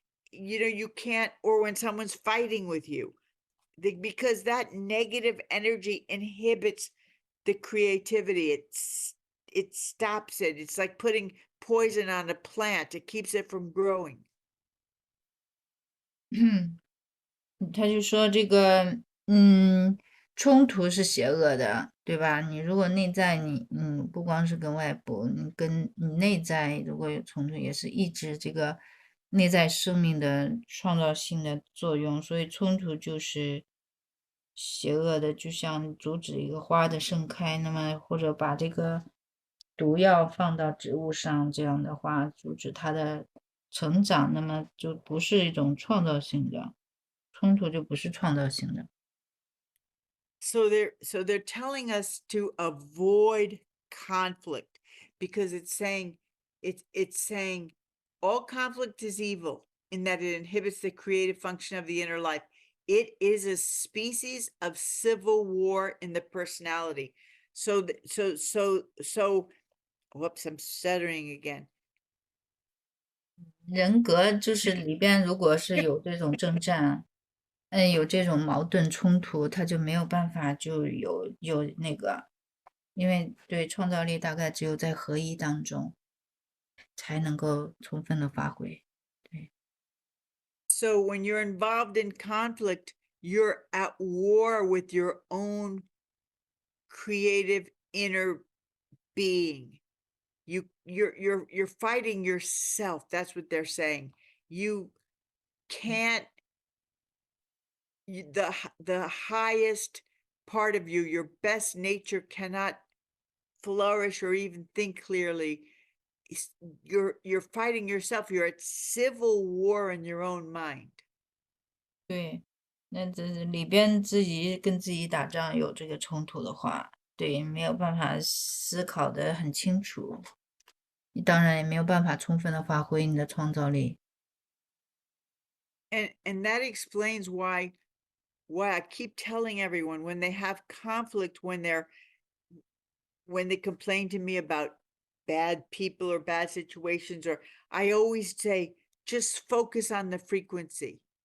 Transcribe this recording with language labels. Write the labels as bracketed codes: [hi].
[en] You can't, or when someone's fighting with you, because that negative energy inhibits the creativity. It stops it. It's like putting poison on a plant. It keeps it from growing. [zh] 他就说这个，冲突是邪恶的，对吧？你如果内在不光是跟外部，你跟你内在如果有冲突，也是抑制这个内在生命的创造性的作用，所以冲突就是邪恶的，就像阻止一个花的盛开，那么或者把这个毒药放到植物上，这样的话阻止它的成长，那么就不是一种创造性的冲突，就不是创造性的。 [en] So they're telling us to avoid conflict because it's saying all conflict is evil in that it inhibits the creative function of the inner life. It is a species of civil war in the personality. So whoops, I'm stuttering again. [zh] 人格就是里边如果是有这种征战，有这种矛盾冲突，他就没有办法就有那个，因为对创造力大概只有在合一当中才能够充分的发挥。对， [en] So when you're involved in conflict, you're at war with your own creative inner being. You're fighting yourself. That's what they're saying. You can't the highest part of you, your best nature cannot flourish or even think clearly. You're fighting yourself. You're at civil war in your own mind. [zh] 对，那这里边自己跟自己打仗有这个冲突的话，对，没有办法思考的很清楚，你当然也没有办法充分的发挥你的创造力。 [en] And that explains why I keep telling everyone when they have conflict, when they complain to me about bad people or bad situations, or I always say, just focus on the frequency.